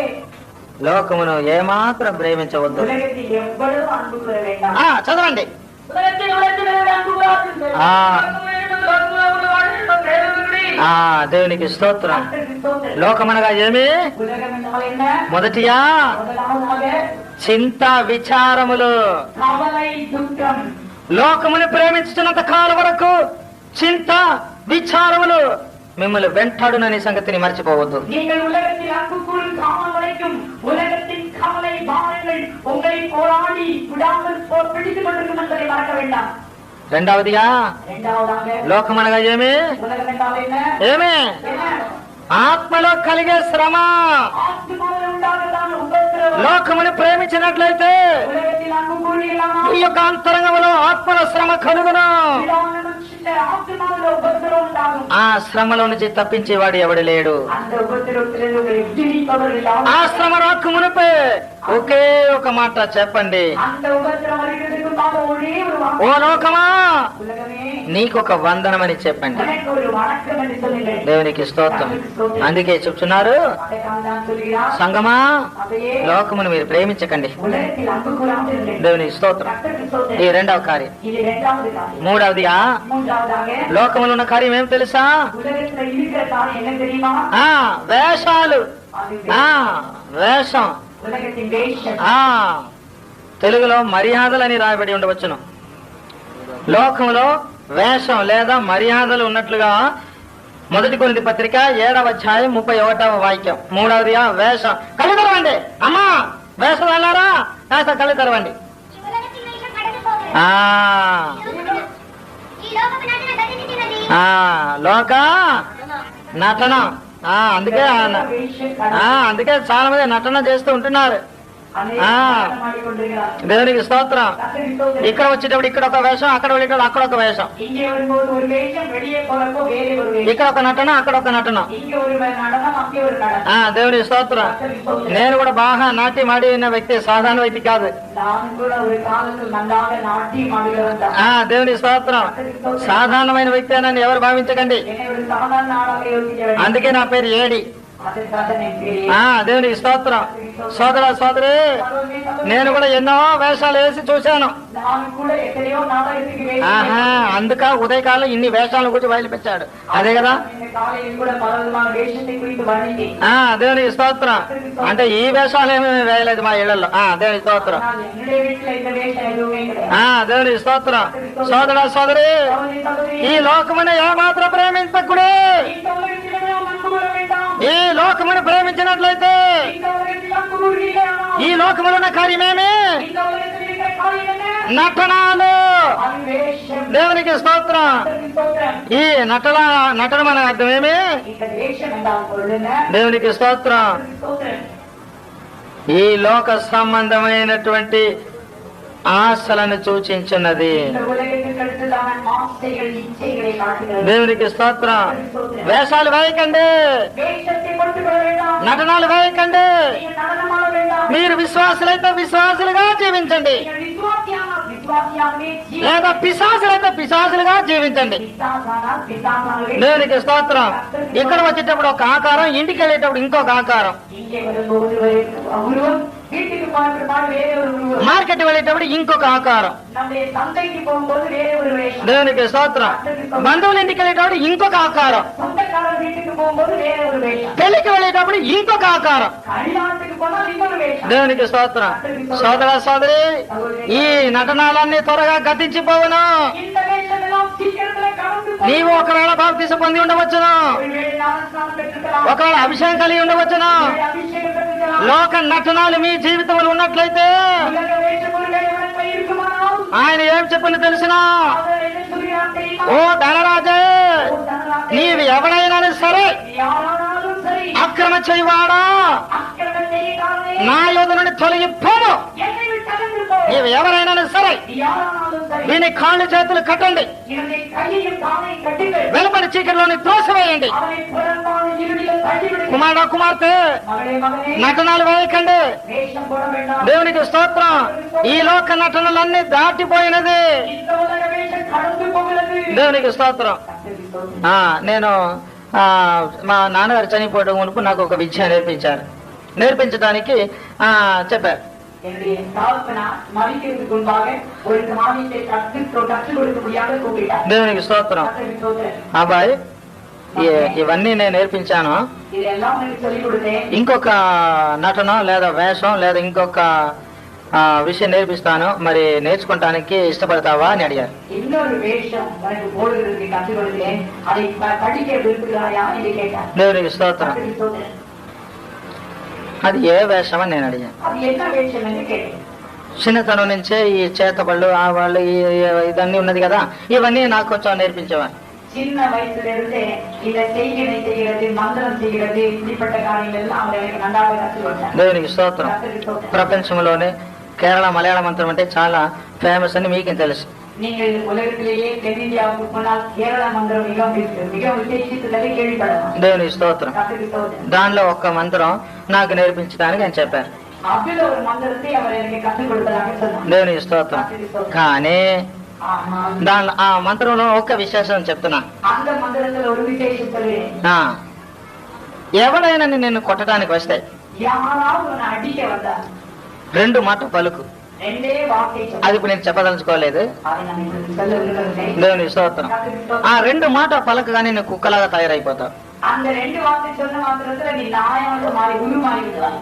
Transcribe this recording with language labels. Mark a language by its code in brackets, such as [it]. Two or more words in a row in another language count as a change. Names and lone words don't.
[te] లోకమును ఏమాత్రం ప్రేమించవద్దు. [ta] உலகத்தில் எவ்வளவு அன்பு கூற வேண்டாம். [te] చదవండి. [ta] உலகத்தில் அன்பு கூறாதீர்கள். [te] ఆ. దేవునికి స్తోత్రం. లోకమనగా ఏమి? [ta] உலகம் என்றால் என்ன? [te] మొదటిగా [ta] முதலாவதாக [te] చింత, విచారములు. [ta] கவலை, துக்கம். [te] లోకమును ప్రేమించుతున్నంత కాలం వరకు చింత, విచారములు మిమ్మల్ని వెంటాడుననే సంగతిని మర్చిపోవద్దు. [ta] நீங்கள் உலகத்தில் அன்பு கூறும் காலம் வரைக்கும் உலகத்தின் கவலை, பாரங்கள் உங்களை போராடி விடாமல் பிடித்துக் கொண்டிருக்கும் என்பதை மறக்க வேண்டாம். [te] రెండవదిగా [ta] இரண்டாவதாக [te] లోకమనగా ఏమి? [ta] உலகம் என்றால் என்ன? [te] ఏమి? [ta] என்ன? [te] ఆత్మలో కలిగే శ్రమ. [ta] ஆத்மாவில் உண்டாகத்தான் உபத்திரவம். [te] లోకమును ప్రేమించినట్లయితే [ta] உலகத்தில் அன்பு கூறுகிறானால் [te] ఈ యొక్క అంతరంగంలో ఆత్మల శ్రమ కలుగును. [ta] ஆத்மாவில் உபத்திரவம் உண்டாகும். [te] ఆ శ్రమలో నుంచి తప్పించేవాడు ఎవడు లేడు. [ta] அந்த உபத்திரவத்திலிருந்து உங்களை விடுவிப்பவர்கள் யாரும். [te] ఆ శ్రమ రాకు మునిపే ఒకే ఒక మాట చెప్పండి. [ta] அந்த உபத்திரம் வருகிறதுக்கு முன்பாக ஒரே ஒரு வார்த்தை. [te] ఓ లోకమా, [ta] உலகமே, [te] నీకొక వందనమని చెప్పండి. [ta] எனக்கு ஒரு வணக்கம் என்று சொல்லுங்கள். [te] దేవునికి స్తోత్రం. అందుకే చెప్తున్నారు, [ta] அதைத்தான் தான் சொல்கிறார். [te] సంగమా, [ta] அதையே [te] లోకమును మీరు ప్రేమించకండి. [ta] உலகத்தில் அன்பு கூறாமல் இருங்கள். [te] దేవునికి స్తోత్రం. [ta] கர்த்தருக்கு [te] ఈ [ta] ஸ்தோத்திரம். [te] రెండవ కార్యం. [ta] இது இரண்டாவது காரியம். [te] మూడవదిగా [ta] மூன்றாவதாக [te] లోకములో ఉన్న కార్యం ఏం తెలుసా? [ta] உலகத்துல இருக்கிற காரியம் என்ன தெரியுமா? [te] వేషాలు. [ta] அது [te] వేషం. [ta] உலகத்தின் வேஷம். [te] తెలుగులో మర్యాదలని రాయబడి ఉండవచ్చును. లోకంలో వేషం లేదా మర్యాదలు ఉన్నట్లుగా 1 కొరింథీ పత్రిక 7వ అధ్యాయం 31వ వాక్యం. మూడవదిగా వేషం. కళ్ళు తెరవండి అమ్మా, వేషం వెళ్ళారా? కాస్త కళ్ళు తెరవండి. లోక నటన. అందుకే చాలా మంది నటన చేస్తూ ఉంటున్నారు. [ta] அநேக ஆ. நாடகம் ஆடிக்கொண்டிருக்கிறார். [te] దేవునికి స్తోత్రం. [ta] கர்த்தருக்கு ஸ்தோத்திரம். [te] ఇక్కడ వచ్చేటప్పుడు ఇక్కడ ఒక వేషం, అక్కడ వెళ్ళేటప్పుడు అక్కడ ఒక వేషం, [ta] இங்கே வரும்போது ஒரு வேஷம், வெளியே போறப்போ வேற ஒரு வேஷம். [te] ఇక్కడ ఒక నటన, అక్కడ ఒక నటన. [ta] இங்க ஒரு நடனம், அங்கே ஒரு நடனம். [te] దేవునికి స్తోత్రం. [ta] கர்த்தருக்கு ஸ்தோத்திரம். [te] నేను కూడా బాగా నాట్యం ఆడిన వ్యక్తి, సాధారణ వ్యక్తి కాదు. [ta] நான் கூட ஒரு காலத்தில் நன்றாக நாட்டியம் ஆடுகிறவன் தான். [te] దేవునికి స్తోత్రం. సాధారణమైన వ్యక్తి అని ఎవరు భావించకండి. [ta] என்னை ஒரு சாதாரண ஆளாக யோசிக்க வேண்டும். [te] అందుకే నా పేరు ఏడి. [ta] அதற்காக நான் பேர் [te] దేవునికి స్తోత్రం. సోదర సోదరి, నేను కూడా ఎన్నో వేషాలు వేసి చూశాను. [ta] நான் கூட எத்தனையோ நாடகத்துக்கு [te] ఆహా, అందుక ఉదయకాలం ఇన్ని వేషాల గురించి బయలుపెట్టాడు. అదే కదా. [ta] இந்த காலையில் கூட பல விதமான வேஷத்தை குறித்து வர்ணித்தேன். [te] దేవునికి స్తోత్రం. అంటే ఈ వేషాలు ఏమీ వేయలేదు మా ఇళ్లలో. దేవునికి స్తోత్రం. [ta] ஆனால் என்னுடைய வீட்டுல இந்த வேஷம் எதுவுமே கிடையாது. [te] దేవునికి స్తోత్రం. సోదర సోదరి, [ta] சகோதரி, சகோதரி, [te] ఈ లోకమును ఏమాత్రం ప్రేమించకుడే. [ta] இந்த உலகத்திலே நாம் அன்பு கூற வேண்டாம். [te] ఈ లోకమును ప్రేమించినట్లయితే [ta] இந்த உலகத்தில் அன்பு கூறுகிறீர்களானால் [te] ఈ లోకములో ఉన్న కార్యమేమి? [ta] இந்த உலகத்தில் இருக்கிற காரியம் என்ன? [te] నటనాలు. [ta] அது வேஷம். [te] దేవునికి స్తోత్రం. [ta] கர்த்தருக்கு ஸ்தோத்திரம். [te] ఈ నటన మన అర్థమేమి? [ta] இந்த வேஷம் என்றால் பொருள் என்ன? [te] దేవునికి స్తోత్రం. [ta] கர்த்தருக்கு ஸ்தோத்திரம். [te] ఈ లోక సంబంధమైనటువంటి ఆశలను సూచించున్నది. [ta] இந்த உலகத்துக்கு அடுத்ததான ஆசைகள், இச்சைகளை காட்டுகிறது. [te] దేవునికి స్తోత్రం. వేషాలు వేయకండి, [ta] வேஷத்தை கொண்டு வர வேண்டாம். [te] నటనాలు వేయకండి. [ta] நீங்கள் நடனமாட வேண்டாம். [te] మీరు విశ్వాసులైతే విశ్వాసులుగా జీవించండి, [ta] நீங்கள் விசுவாசியானால் விசுவாசியாகவே ஜீவி- [te] లేదా పిశాసులైతే పిశాసులుగా జీవించండి. [ta] பிசாசானால் பிசாசாகவே [te] దేవునికి స్తోత్రం. ఇక్కడ వచ్చేటప్పుడు ఒక ఆకారం, ఇంటికి వెళ్ళేటప్పుడు ఇంకొక ఆకారం, [ta] இங்கே வரும்போது உருவம், வீட்டுக்கு போனபிற்பாடு வேற ஒரு உருவம், [te] మార్కెట్ వెళ్ళేటప్పుడు ఇంకొక ఆకారం. [ta] நம்முடைய சந்தைக்கு போகும்போது வேற ஒரு வேஷம், [te] దేవునికి స్తోత్రం. బంధువుల ఇంటికి వెళ్ళేటప్పుడు ఇంకొక ఆకారం, [ta] சொந்தக்காரர் வீட்டுக்கு போகும்போது வேற ஒரு வேஷம், [te] పెళ్లికి వెళ్ళేటప్పుడు ఇంకొక ఆకారం. [ta] கல்யாணத்துக்கு போனால் இன்னொரு வேஷம். [te] దేవునికి స్తోత్రం. సోదర సోదరి, ఈ నటనాలన్నీ త్వరగా గతించిపోవును. [ta] இந்த வேஷம் எல்லாம் சீக்கிரத்துல கடந்து போகும். [te] నీవు ఒకవేళ బాప్తిసం పొంది ఉండవచ్చును, [ta] ஒருவேளை ஞானஸ்நானம் பெற்றிருக்கலாம், [te] ఒకవేళ అభిషేకం కలిగి ఉండవచ్చును. [ta] ஒருவேளை அபிஷேகம் பெற்றிருக்கலாம், [te] లోక నటనాలు మీ జీవితంలో ఉన్నట్లయితే [ta] உலக வேஷம் ஒருவேளை உனக்கு இருக்குமானால் [te] ఆయన ఏం చెప్పింది తెలిసినా? [ta] அவர் என்ன சொல்கிறார் தெரியுமா? [te] ఓ ధనరాజే, [ta] ஓ தனராஜே, [te] నీవు ఎవరైనా సరే [ta] யாரானாலும் சரி, [te] అక్రమ చేయవాడా [ta] அக்கிரமம் செய்யாதே, [te] నా యోధ నుండి తొలగిపోను. [ta] என்னை விட்டு அகன்று போ. [te] నీవు ఎవరైనా సరే [ta] யாரானாலும் சரி, [te] దీని కాళ్ళు చేతులు కట్టండి, [ta] இவனை கையையும் காலையும் கட்டுங்கள், [te] వెలుపడి చీకటిలోని త్రోసివేయండి. [ta] அவனை புறம்பான இருளில் தள்ளிவிடுங்கள். [te] కుమారుడా కుమార్తె, [ta] மகளே, மகனே, [te] నటనాలు వేయకండి. [ta] வேஷம் போட வேண்டாம். [te] దేవునికి స్తోత్రం. ఈ లోక నటనలన్నీ దాటిపోయినది. [ta] இந்த உலக வேஷம் கடந்து போகிறது. [te] దేవునికి స్తోత్రం. నేను మా నాన్నగారు చనిపోవడం మునుపు నాకు ఒక విద్య నేర్పించారు. నేర్పించడానికి చెప్పారు. [ta] என்னுடைய தகப்பனார் மரிக்கிறதுக்கு முன்பாக ஒரு காரியத்தை கற்றுக் கொடுக்கும்படியாக கூப்பிட்டார். [te] దేవునికి స్తోత్రం. [ta] கர்த்தருக்கு ஸ்தோத்திரம். [te] అబ్బాయి, ఇవన్నీ నేను నేర్పించాను. [ta] இதெல்லாம் உனக்கு சொல்லிக் கொடுத்தேன். [te] ఇంకొక నటన లేదా వేషం లేదా ఇంకొక విషయం నేర్పిస్తాను, మరి నేర్చుకోవటానికి ఇష్టపడతావా అని అడిగారు. [ta] இன்னொரு வேஷம் உனக்கு போடுகிறதுக்கு கற்றுக் கொடுத்தேன். அதை படிக்க விரும்புகிறாயா என்று கேட்டார். [te] దేవునికి స్తోత్రం. [ta] கர்த்தருக்கு ஸ்தோத்திரம். [te] అది ఏ వేషం అని నేను అడిగాను. [ta] அது என்ன வேஷம் என்று கேட்டேன். [te] చిన్నతనం నుంచే ఈ చేతబళ్ళు ఆ వాళ్ళు ఇదన్నీ ఉన్నది కదా, ఇవన్నీ నాకు కొంచెం నేర్పించేవారు. [ta] சின்ன வயசுல இருந்து இதை செய்கிறது, மந்திரம் செய்கிறது, இப்படிப்பட்ட காரியங்கள் எல்லாம் அவர் எனக்கு நன்றாக கற்றுக் கொடுத்தார். [te] దేవునికి స్తోత్రం. [ta] கர்த்தருக்கு ஸ்தோத்திரம். [te] ప్రపంచంలోనే కేరళ మలయాళ మంత్రం అంటే చాలా ఫేమస్ అని మీకేం తెలుసు. [ta] நீங்கள் உலகத்திலேயே தென்னிந்தியாவுக்கு போனால் கேரள மந்திரம் மிக விசேஷித்ததை கேள்விப்படலாம். [te] దేవునికి స్తోత్రం. [ta] கர்த்தருக்கு ஸ்தோத்திரம். [te] దానిలో ఒక్క మంత్రం నాకు నేర్పించడానికి ఆయన చెప్పారు. [ta] அதுல ஒரு மந்திரத்தை அவர் எனக்கு கற்றுக் கொடுத்ததாக சொன்னார். [te] దేవునికి స్తోత్రం. [ta] கர்த்தருக்கு ஸ்தோத்திரம். [te] కానీ [ta] ஆனால் [te] దానిలో ఆ మంత్రంలో ఒక్క విశేషం చెప్తున్నా. [ta] அந்த மந்திரத்துல ஒரு விசேஷம் சொல்லுறேன். [te] ఎవడైనా నిన్ను కొట్టడానికి వస్తే [ta] யாராவது உன்னை அடிக்க வந்தா [te] 2 మాట పలుకు. [ta] ரெண்டே வார்த்தை [te] అది [ta] சொல்லு. [te] ఇప్పుడు నేను చెప్పదలుచుకోలేదు. [ta] அதை நான் உங்களுக்கு சொல்ல விரும்புகிறேன். [te] దేవునికి స్తోత్రం. [ta] கர்த்தருக்கு [te] ఆ [ta] ஸ்தோத்திரம். [te] 2 మాట పలకగానే నువ్వు కుక్కలాగా తయారైపోతావు. [ta] அந்த ரெண்டு வார்த்தை சொன்ன மாத்திரத்துல நீ நாயாக மாறி உருமாறி விடுவாய்.